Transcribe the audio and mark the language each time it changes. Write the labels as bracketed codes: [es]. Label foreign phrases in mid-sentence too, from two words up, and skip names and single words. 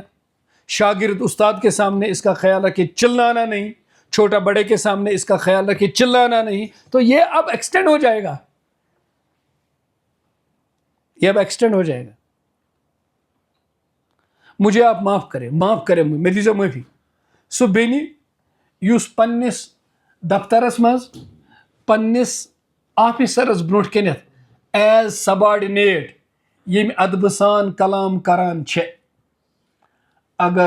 [ur] شاگرد استاد کے سامنے اس کا خیال رکھیں, چلانا نہیں. چھوٹا بڑے کے سامنے اس کا خیال رکھیں, چلانا نہیں. تو یہ اب ایکسٹینڈ ہو جائے گا, یہ اب ایکسٹینڈ ہو جائے گا. مجھے آپ معاف کریں [ks] مےٚ دیٖزیو معٲفی. سُہ بیٚنہِ یُس پننِس دفترس منٛز پننِس آفیسرس برونٛٹھ کَنٮ۪تھ [en] as subordinate [ks] یم ادب سان کلام کران چھ اگر